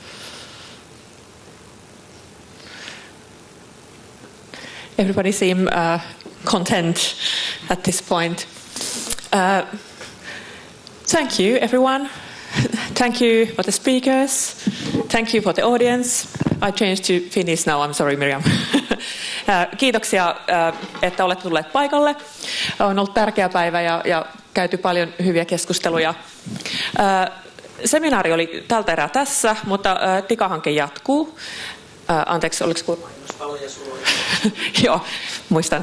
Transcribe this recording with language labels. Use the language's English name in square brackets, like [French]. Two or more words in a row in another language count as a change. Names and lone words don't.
[English] Everybody seem content at this point. Thank you, everyone. Thank you for the speakers. Thank you for the audience. I changed to Finnish now. I'm sorry, Miriam. [Finnish] Kiitoksia, että olette tulleet paikalle. On ollut tärkeä päivä ja käyty paljon hyviä keskusteluja. Seminaari oli tältä erää tässä, mutta TIKA-hanke jatkuu. Anteeksi, oliko kuulma? Joo, muistan.